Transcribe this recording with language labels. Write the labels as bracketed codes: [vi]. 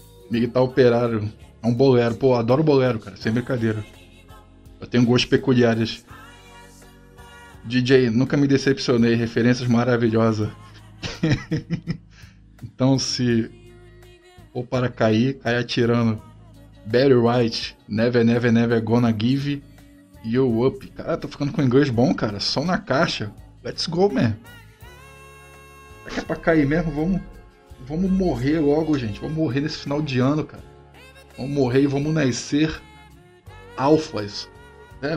[pt] Miguel Operário. É um bolero. Pô, adoro bolero, cara. Sem brincadeira. Eu tenho gostos peculiares. DJ, nunca me decepcionei. Referências maravilhosas. Então se ou para cair, cai atirando. [en] Barry White, never, never, never gonna give you up. [pt] Cara, tô ficando com inglês bom, cara. Som na caixa, [en] let's go, man. [pt] Será que é pra cair mesmo? Vamos morrer logo, gente. Vamos morrer nesse final de ano, cara. Vamos morrer e vamos nascer alfas, né?